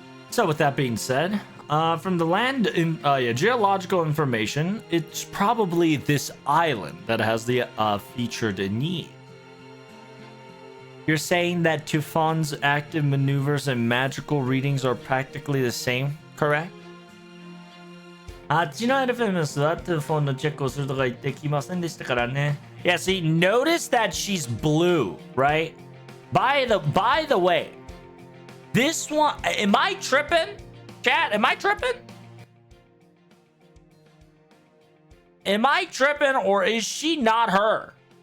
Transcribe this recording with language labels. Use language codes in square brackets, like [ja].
[en] So with that being said, from the land in geological information, it's probably this island that has the featured need. You're saying that Tufon's active maneuvers and magical readings are practically the same, correct? [ja] あっちのエルフェムスはトゥフォンのチェックをするとか言ってきませんでしたからね。 [en] Yeah, see, notice that she's blue, right? By the way, this one, am I tripping? Chat, am I tripping? Am I tripping, or is she not her?